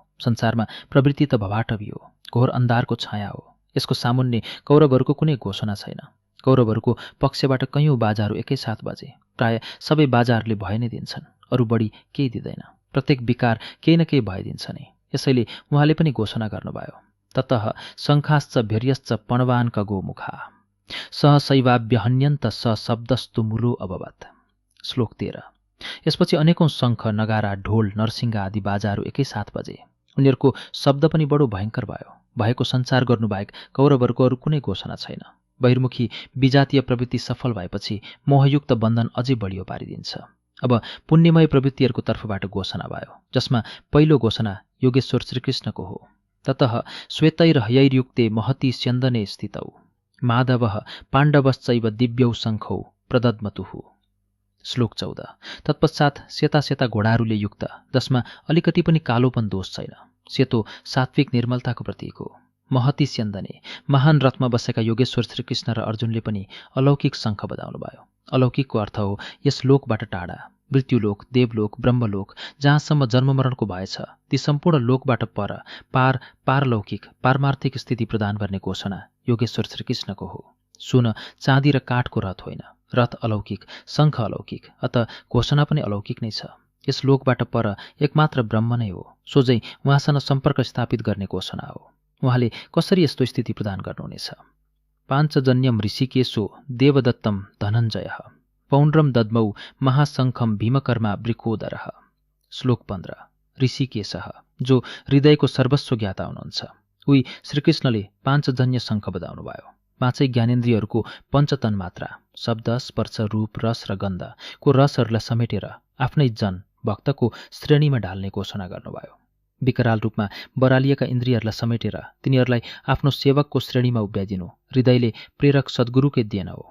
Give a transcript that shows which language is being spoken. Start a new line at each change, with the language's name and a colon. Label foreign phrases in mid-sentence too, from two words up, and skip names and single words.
Nepali: संसारमा प्रवृत्ति त भवाटवी हो, घोर अन्धारको छाया हो। यसको सामुन्ने कौरवहरूको कुनै घोषणा छैन। कौरवहरूको पक्षबाट कैयौँ बाजाहरू एकैसाथ बजे। प्राय सबै बाजाहरूले भय नै दिन्छन्, अरू बढी केही दिँदैन। प्रत्येक विकार केही न केही भय दिन्छ नै। यसैले उहाँले पनि घोषणा गर्नुभयो,
Sanskrit: ततः शङ्खाश्च भैर्यश्च पणवान् कगो मुखा सहशैवाभ्यहन्यन्त स शब्दस्तु मूलो अभवत्।
Nepali: श्लोक 13। यसपछि अनेकौं शङ्ख, नगारा, ढोल, नरसिंगा आदि बाजाहरू एकैसाथ बजे। उनीहरूको शब्द पनि बडो भयङ्कर भयो। भएको सञ्चार गर्नुबाहेक कौरवहरूको अरू कुनै घोषणा छैन। बहिर्मुखी विजातीय प्रवृत्ति सफल भएपछि मोहयुक्त बन्धन अझै बलियो पारिदिन्छ। अब पुण्यमय प्रवृत्तिहरूको तर्फबाट घोषणा भयो, जसमा पहिलो घोषणा योगेश्वर श्रीकृष्णको हो।
Sanskrit: ततः श्वेतैर्हयैर्युक्ते महती स्यन्दने स्थितौ माधवः पाण्डवश्चैव दिव्यौ शङ्खौ प्रदद्मतुः।
Nepali: श्लोक 14। तत्पश्चात सेता सेता घोडाहरूले युक्त, जसमा अलिकति पनि कालोपन दोष छैन। सेतो सात्विक निर्मलताको प्रतीक हो।
Sanskrit: महती स्यन्दने
Nepali: महान रथमा बसेका योगेश्वर श्रीकृष्ण र अर्जुनले पनि अलौकिक शङ्ख बजाउनु भयो। अलौकिकको अर्थ हो यस लोकबाट टाढा, मृत्युलोक, देवलोक, ब्रह्मलोक, जहाँसम्म जन्ममरणको भय छ ती सम्पूर्ण लोकबाट पार पारलौकिक पारमार्थिक स्थिति प्रदान गर्ने घोषणा योगेश्वर श्रीकृष्णको हो। सुन, चाँदी र काठको रथ होइन, रथ अलौकिक, शङ्ख अलौकिक, अत घोषणा पनि अलौकिक नै छ। यस लोकबाट पर एकमात्र ब्रह्म नै हो। सोझै उहाँसँग सम्पर्क स्थापित गर्ने घोषणा हो। उहाँले कसरी यस्तो स्थिति प्रदान गर्नुहुनेछ?
Sanskrit: पाञ्चजन्यम ऋषिकेशो देवदत्तम धनञ्जयः पौण्ड्रम दद्मौ महाशङ्खम भीमकर्मा वृकोदरः।
Nepali: श्लोक 15। ऋषिकेशः, जो हृदयको सर्वस्व ज्ञाता हुनुहुन्छ, उही श्रीकृष्णले पाञ्चजन्य शङ्ख बजाउनु भयो। पाँचै ज्ञानेन्द्रियहरूको पञ्चतन मात्रा शब्द, स्पर्श, रूप, रस र गन्धको रसहरूलाई समेटेर आफ्नै जन भक्तको श्रेणीमा ढाल्ने घोषणा गर्नुभयो। विकराल रूपमा बरालिएका इन्द्रियहरूलाई समेटेर तिनीहरूलाई आफ्नो सेवकको श्रेणीमा उभ्याइदिनु हृदयले प्रेरक सद्गुरुकै देन हो।